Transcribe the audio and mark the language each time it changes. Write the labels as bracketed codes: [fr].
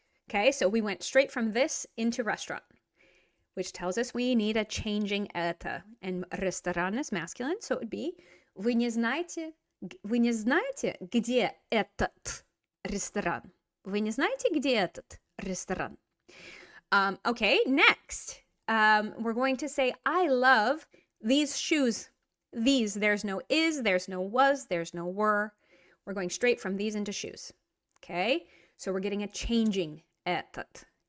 [en] Okay, so we went straight from this into restaurant, which tells us we need a changing это. And ресторан is masculine, so it would be, [ru] вы не знаете, где этот ресторан? Вы не знаете, где этот ресторан? [en] Okay, next. We're going to say, I love these shoes. These, there's no is, there's no was, there's no were. We're going straight from these into shoes. Okay, so we're getting a changing этот.